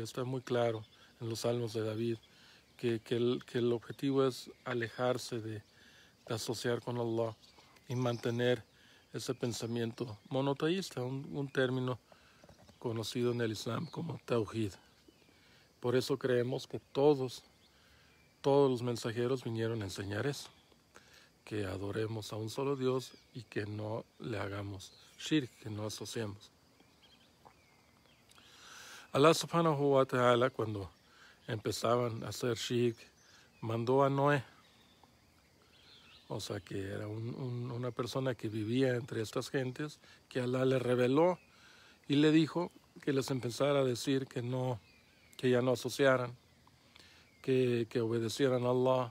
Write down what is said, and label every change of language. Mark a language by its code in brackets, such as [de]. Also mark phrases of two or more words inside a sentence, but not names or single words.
[es] Está muy claro en los Salmos de David que el objetivo es alejarse de asociar con Allah y mantener ese pensamiento monoteísta, un término conocido en el Islam como Tawhid. Por eso creemos que todos los mensajeros vinieron a enseñar eso, que adoremos a un solo Dios y que no le hagamos shirk, que no asociemos. [ar] الله سبحانه وتعالى, [es] cuando empezaban a hacer shirk, mandó a Noé, o sea que era una persona que vivía entre estas gentes, que Allah le reveló y le dijo que les empezara a decir que ya no asociaran, que obedecieran a Allah.